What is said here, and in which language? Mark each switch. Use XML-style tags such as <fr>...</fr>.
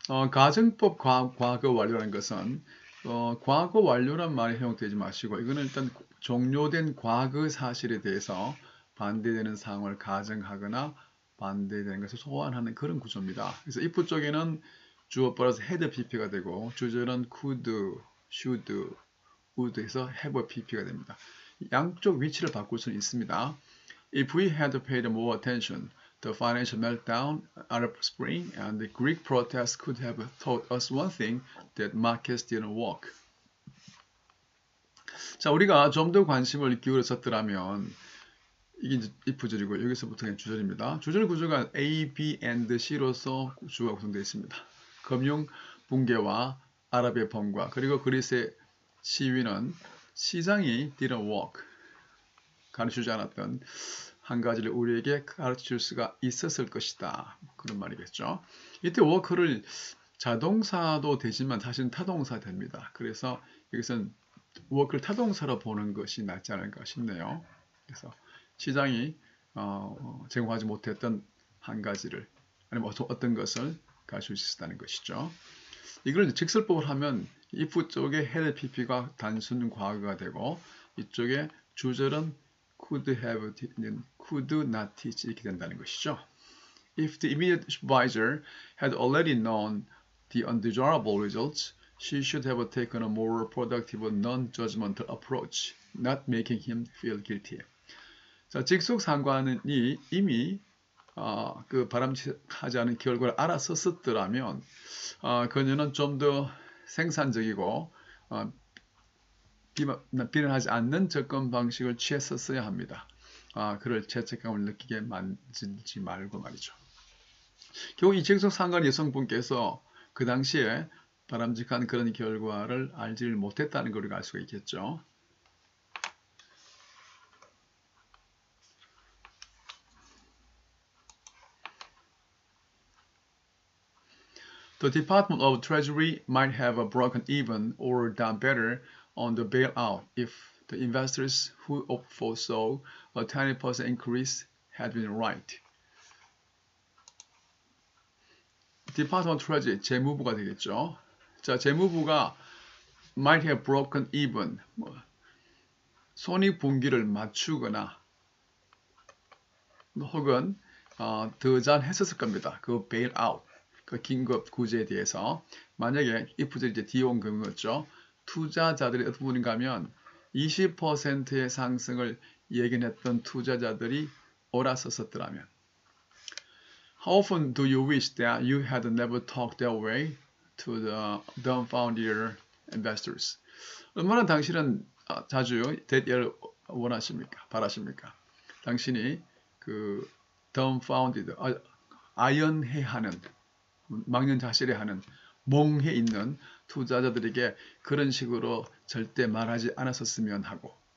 <ko>가정법 과거 완료라는 것은 과거 완료란 말이 사용되지 마시고 이거는 일단 종료된 과거 사실에 대해서 반대되는 상황을 가정하거나 반대되는 것을 소환하는 그런 구조입니다. 그래서 if 쪽에는 주어 플러스 had pp가 되고 주절은 could, should, would 해서 have pp가 됩니다. 양쪽 위치를 바꿀 수는 있습니다.</ko> <en>If we had paid more attention, the financial meltdown, Arab Spring, and the Greek protests could have taught us one thing, that markets didn't work.</en> <ko>자, 우리가 좀 더 관심을 기울였었더라면 이게 이제 if 줄이고 여기서부터 그냥 주절입니다. 주절 구조가 A, B, and C로서 주가 구성되어 있습니다. 금융 붕괴와 아랍의 봄과 그리고 그리스의 시위는 시장이</ko> <en>didn't work,</en> <ko>가르쳐주지 않았던 한 가지를 우리에게 가르칠 수가 있었을 것이다. 그런 말이겠죠. 이때 work를 자동사도 되지만 사실은 타동사 됩니다. 그래서 여기서는 work를 타동사로 보는 것이 낫지 않을까 싶네요. 그래서 시장이 제공하지 못했던 한 가지를 아니면 어떤 것을 가르칠 수 있었다는 것이죠. 이걸 직설법을 하면 if 쪽에 had pp가 단순 과거가 되고 이쪽에 주절은</ko> <en>could have, could not teach</en> <ko>이렇게 된다는 것이죠.</ko> <en>If the immediate supervisor had already known the undesirable results, she should have taken a more productive non-judgmental approach, not making him feel guilty.</en> <ko>자, 직속 상관이 이미 그 바람직하지 않은 결과를 알았었더라면 그녀는 좀 더 생산적이고 비난하지 않는 접근 방식을 취했었어야 합니다. 그를 죄책감을 느끼게 만들지 말고 말이죠. 결국 이 직속 상관 여성분께서 그 당시에 바람직한 그런 결과를 알지를 못했다는 걸 알 수가 있겠죠.</ko> <en>The Department of Treasury might have broken even or done better on the bailout if the investors who foresaw a 20% increase had been right.</en> <ko>Department of Treasury, 재무부가 되겠죠. 자, 재무부가</ko> <en>might have broken even,</en> <ko>손익분기를 맞추거나 혹은 더 잘 했었을 겁니다. 그 bailout, 그 긴급 구제에 대해서 만약에 if들이 이제 뒤온 금이었죠. 투자자들이 어떤 분인가 하면 20%의 상승을 예견했던 투자자들이 옳았었더라면</ko> <en>How often do you wish that you had never talked that way to the dumbfounded investors?</en> <ko>얼마나 당신은 자주 that 원하십니까? 바라십니까? 당신이 그 dumbfounded, 아연해하는, 망연자실해하는, 멍해 있는 투자자들에게 그런 식으로 절대 말하지 않았었으면 하고.</ko>